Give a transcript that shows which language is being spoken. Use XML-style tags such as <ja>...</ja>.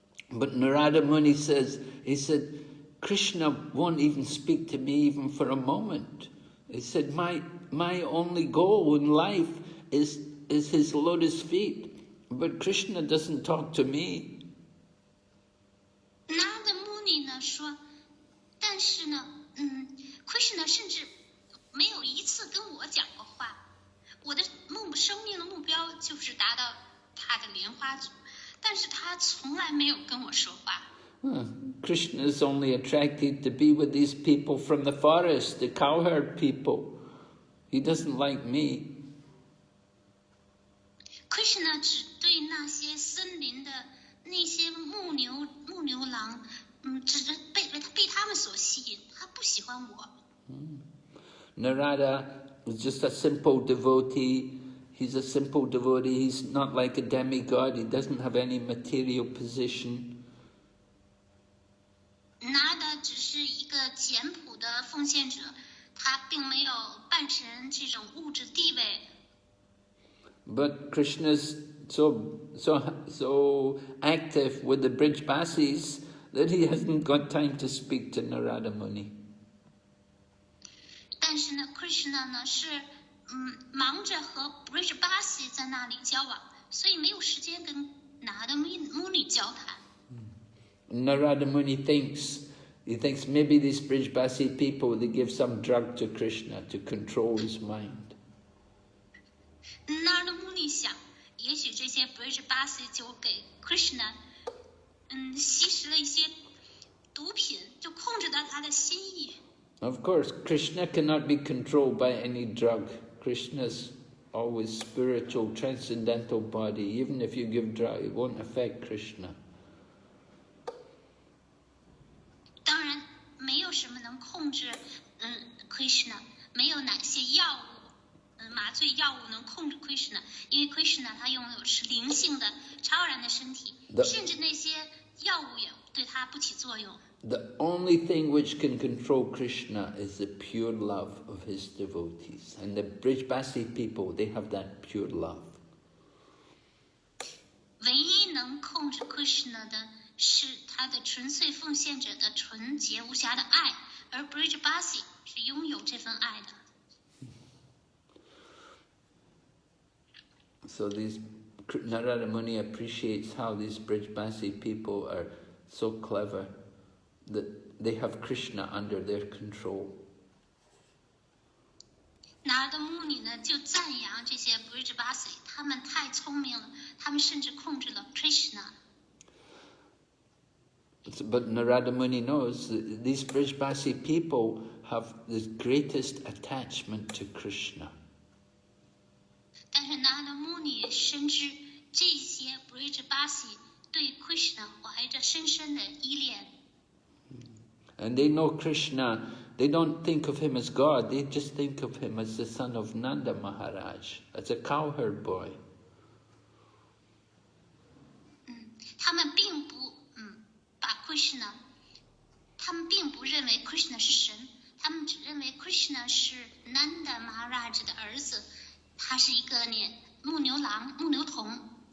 <en>But Narada Muni said, Krishna won't even speak to me even for a moment. He said, my only goal in life is his lotus feet, but Krishna doesn't talk to me.</en> <zh>Narada Muni 呢说，但是呢，Krishna 甚至没有一次跟我讲过话。我的生命的目标就是达到他的莲花组。但是他从来没有跟我说话。</zh> <en>Krishna is only attracted to be with these people from the forest, the cowherd people. He doesn't like me.</en> <zh>Krishna 只对那些森林的那些牧牛郎，只是被他们所吸引，他不喜欢我。</zh> <en>Narada was just a simple devotee. He's a simple devotee. He's not like a demigod. He doesn't have any material position.</en> <zh>Narada 只是一个简朴的奉献者，他并没有半神这种物质地位。</zh> <en>But Krishna's so active with the Brijbasis that he hasn't got time to speak to Narada Muni.</en> <zh>但是呢 ，Krishna 呢是忙着和 Brijbasi 在那里交往，所以没有时间跟 Narada Muni 交谈。</zh> <en>Narada Muni thinks maybe these Brijbasi people, they give some drug to Krishna to control his mind.</en> <zh>Narada Muni 想，也许这些 Brijbasi 就给 Krishna 吸食了一些毒品，就控制到他的心意。</zh> <en>Of course, Krishna cannot be controlled by any drug. Krishna's always spiritual, transcendental body. Even if you give drug, it won't affect Krishna.</en> <zh>当然，没有什么能控制Krishna，没有哪些药物麻醉药物能控制 Krishna， 因为 Krishna 他拥有是灵性的超然的身体，甚至那些药物也对他不起作用。</zh> <en>The only thing which can control Krishna is the pure love of his devotees. And the Brijbasi people, they have that pure love.</en> <zh>唯一能控制 Krishna 的是他的纯粹奉献者的纯洁无瑕的爱，而 Brijbasi 是拥有这份爱的。</zh> <en>So Narada Muni appreciates how these Brijbasi people are so clever that they have Krishna under their control.</en> <zh>Narada Muni 呢就赞扬这些 Brijbasi， 他们太聪明了，他们甚至控制了 Krishna。</zh> <en>But Narada Muni knows that these Brijbasi people have the greatest attachment to Krishna.</en> <zh>但是 Narada Muni 深知这些 Brijbasi 对 Krishna 怀着深深的依恋。</zh> <en>And they know Krishna, they don't think of him as God, they just think of him as the son of Nanda Maharaj, as a cowherd boy.</en> <zh>他们并不把 Krishna， 他们并不认为 Krishna 是神，他们只认为 Krishna 是 Nanda Maharaj 的儿子，他是一个牧牛童。</zh>